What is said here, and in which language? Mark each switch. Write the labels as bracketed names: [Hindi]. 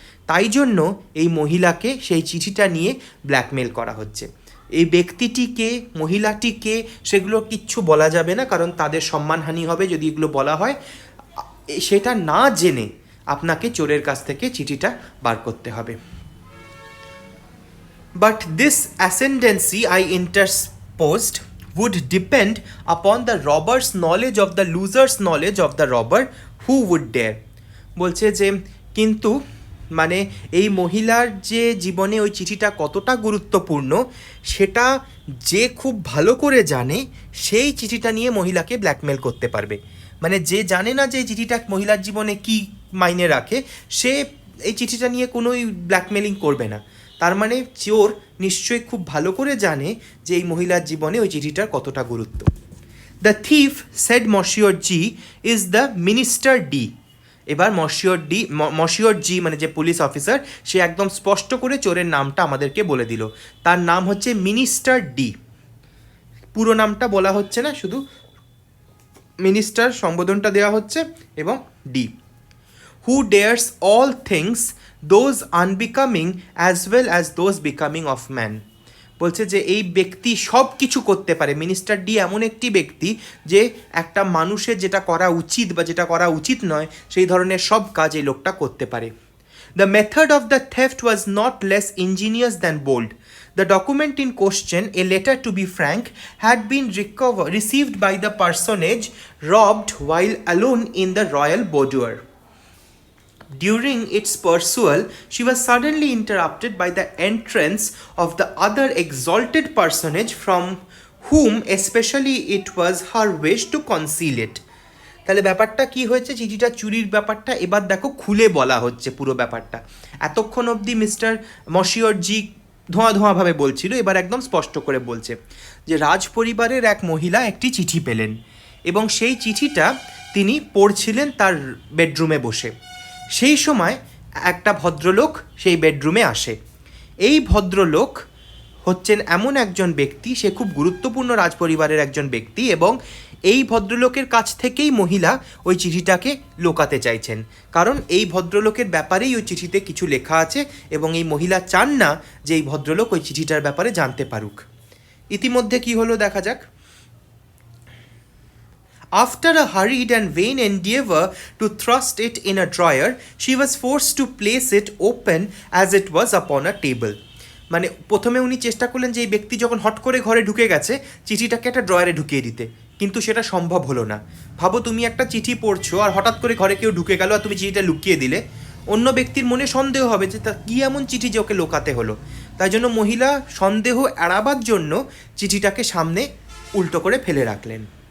[Bangla] তাই জন্য এই মহিলাকে সেই চিঠিটা নিয়ে ব্ল্যাকমেল করা হচ্ছে। এই ব্যক্তিটিকে, মহিলাটিকে, সেগুলো কিচ্ছু বলা যাবে না, কারণ তাদের সম্মানহানি হবে যদি এগুলো বলা হয়। সেটা না জেনে আপনাকে চোরের কাছ থেকে চিঠিটা বার করতে হবে। [English] But this ascendancy, I interposed, would depend upon the robber's knowledge of the loser's knowledge of the robber, who would dare. [Bangla] বলছে যে কিন্তু মানে এই মহিলার যে জীবনে ওই চিঠিটা কতটা গুরুত্বপূর্ণ সেটা যে খুব ভালো করে জানে সেই চিঠিটা নিয়ে মহিলাকে ব্ল্যাকমেল করতে পারবে। মানে যে জানে না যে এই চিঠিটা মহিলার জীবনে কি মাইনে রাখে, সে এই চিঠিটা নিয়ে কোনোই ব্ল্যাকমেলিং করবে না। তার মানে চোর নিশ্চয়ই খুব ভালো করে জানে যে এই মহিলার জীবনে ওই চিঠিটার কতটা গুরুত্ব। [English] The thief, said monsieur G, is the minister D. [Bangla] এবার মশিয়র জি মানে যে পুলিশ অফিসার, সে একদম স্পষ্ট করে চোরের নামটা আমাদেরকে বলে দিল। তার নাম হচ্ছে মিনিস্টার ডি। পুরো নামটা বলা হচ্ছে না, শুধু মিনিস্টার সম্বোধনটা দেওয়া হচ্ছে। এবং [English] D, who dares all things, those unbecoming as well as those becoming of man। [Bangla] বলছে যে এই ব্যক্তি সব কিছু করতে পারে। মিনিস্টার ডি এমন একটি ব্যক্তি যে একটা মানুষের যেটা করা উচিত বা যেটা করা উচিত নয় সেই ধরনের সব কাজ এই লোকটা করতে পারে। [English] The method of the theft was not less ingenious than bold. The document in question, a letter to be frank, had been received by the personage robbed while alone in the royal boudoir. During its perusal, she was suddenly interrupted by the entrance of the other exalted personage from whom especially it was her wish to conceal it. [Bangla] তাহলে ব্যাপারটা কি হয়েছে, চিঠিটা চুরির ব্যাপারটা এবার দেখো খুলে বলা হচ্ছে পুরো ব্যাপারটা। এতক্ষণ অবধি মিস্টার মশিয়র জি ধোঁয়াভাবে বলছিল, এবার একদম স্পষ্ট করে বলছে যে রাজ পরিবারের এক মহিলা একটি চিঠি পেলেন এবং সেই চিঠিটা তিনি পড়ছিলেন তার বেডরুমে বসে। সেই সময় একটা ভদ্রলোক সেই বেডরুমে আসে। এই ভদ্রলোক হচ্ছেন এমন একজন ব্যক্তি, সে খুব গুরুত্বপূর্ণ রাজপরিবারের একজন ব্যক্তি, এবং এই ভদ্রলোকের কাছ থেকেই মহিলা ওই চিঠিটাকে লোকাতে চাইছেন, কারণ এই ভদ্রলোকের ব্যাপারেই ওই চিঠিতে কিছু লেখা আছে এবং এই মহিলা চান না যে এই ভদ্রলোক ওই চিঠিটার ব্যাপারে জানতে পারুক। ইতিমধ্যে কি হলো দেখা যাক। [English] After a hurried and vain endeavour to thrust it in a drawer, she was forced to place it open as it was upon a table. [Bangla] মানে প্রথমে উনি চেষ্টা করলেন যে এই ব্যক্তি যখন হট করে ঘরে ঢুকে গেছে চিঠিটাকে একটা ড্রয়ারে ঢুকিয়ে দিতে, কিন্তু সেটা সম্ভব হলো না। ভাবো তুমি একটা চিঠি পড়ছো আর হঠাৎ করে ঘরে কেউ ঢুকে গেল আর তুমি চিঠিটা লুকিয়ে দিলে, অন্য ব্যক্তির মনে সন্দেহ হবে যে তা কী এমন চিঠি যে ওকে লোকাতে হলো। তাই জন্য মহিলা সন্দেহ এড়াবার জন্য চিঠিটাকে সামনে উল্টো করে ফেলে রাখলেন।